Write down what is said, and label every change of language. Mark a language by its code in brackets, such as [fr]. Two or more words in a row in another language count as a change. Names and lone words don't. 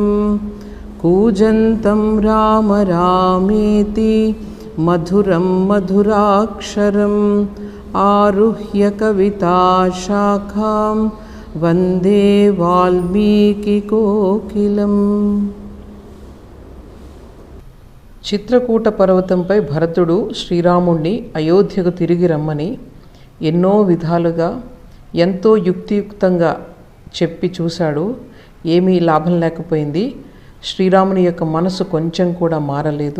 [sa] कूजन्तं राम रामेति मधुरं मधुराक्षरम् आरुह्य कविताशाखां वन्दे वाल्मीकिकोकिलम्। [te] చిత్రకూట పర్వతంపై భరతుడు శ్రీరాముణ్ణి అయోధ్యకు తిరిగి రమ్మని ఎన్నో విధాలుగా ఎంతో యుక్తియుక్తంగా చెప్పి చూశాడు. ఏమీ లాభం లేకపోయింది. శ్రీరాముని యొక్క మనసు కొంచెం కూడా మారలేదు.